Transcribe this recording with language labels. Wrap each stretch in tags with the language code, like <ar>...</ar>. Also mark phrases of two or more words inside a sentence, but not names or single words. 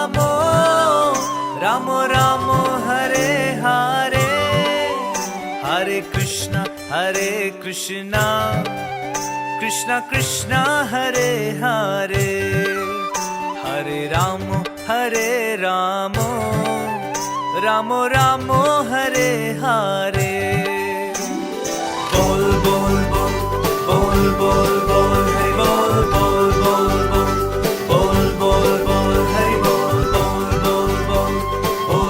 <sa>राम राम हरे हरे हरे कृष्ण कृष्ण कृष्ण हरे हरे हरे रामो रामो रामो हरे हरे</sa> <bn>বল বল বল বল বল বল হরি বল বল বল বল বল বল বল হরি বল বল বল বল বল</bn>